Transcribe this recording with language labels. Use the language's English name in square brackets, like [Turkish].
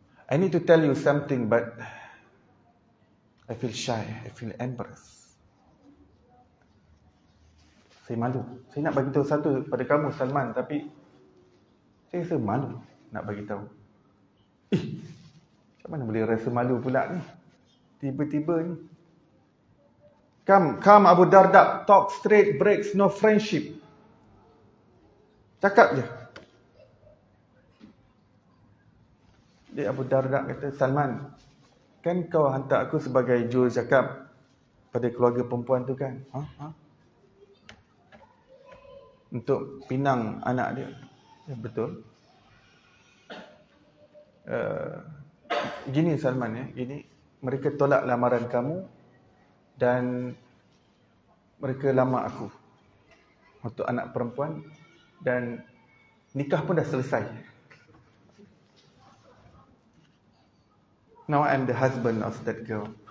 [English] I need to tell you something, but I feel shy. I feel embarrassed. [Malay] Saya malu. Saya nak bagi tahu satu pada kamu, Salman, tapi saya rasa malu nak bagi tahu. Macam mana boleh rasa malu pula ni? Tiba-tiba ni. [English] Come Abu Darda, talk straight, breaks no friendship. [Malay] Cakap je. Dia Abu Darda kata, Salman, kan kau hantar aku sebagai juru cakap pada keluarga perempuan tu kan? Untuk pinang anak dia. Ya, betul. Gini Salman ya, gini, mereka tolak lamaran kamu dan mereka lamar aku untuk anak perempuan, dan nikah pun dah selesai. [English] Now I'm the husband of that girl.